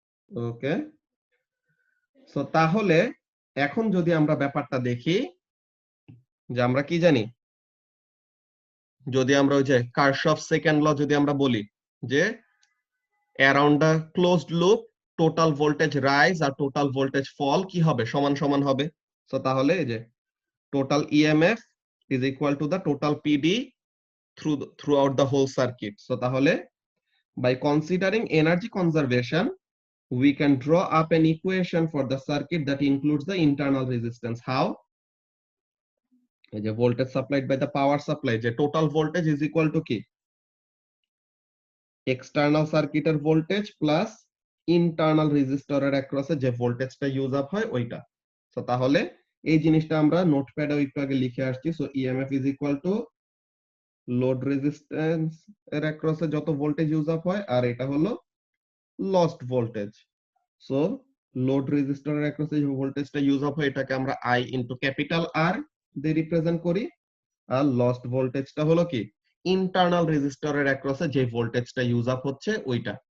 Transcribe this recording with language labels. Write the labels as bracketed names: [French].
[Bangla] ওকে, so তাহলে এখন যদি আমরা ব্যাপারটা দেখি, যে আমরা কি জানি, যদি আমরা ওই যে কারশফ সেকেন্ড ল যদি আমরা বলি, যে around the closed loop total voltage rise আর total voltage ফল কি হবে, সমান সমান হবে। সো তাহলে এই যে [English] total EMF is equal to the total PD throughout the whole circuit. So তাহলে by considering energy conservation we can draw up an equation for the circuit that includes the internal resistance. How? [Bangla] এই যে [English] voltage supplied by the power supply, [Bangla] যে [English] total voltage is equal to [Bangla] কি, external circuit এর voltage plus internal resistor এর across যে ভোল্টেজটা use up হয় ওইটা। সো তাহলে এই জিনিসটা আমরা নোটপ্যাডেও একটু আগে লিখে আসছি। So EMF is equal to load resistance এর অ্যাক্রসে যত ভোল্টেজ ইউজ আপ হয়, আর এটা হলো লস্ট ভোল্টেজ। সো লোড রেজিস্টরের অ্যাক্রসে যে ভোল্টেজটা ইউজ আপ হয় এটাকে আমরা আই ইনটু ক্যাপিটাল আর দিয়ে রিপ্রেজেন্ট করি, আর লস্ট ভোল্টেজটা হলো কি, ইন্টারনাল রেজিস্টরের অ্যাক্রসে যে ভোল্টেজটা ইউজ আপ হচ্ছে ওইটা।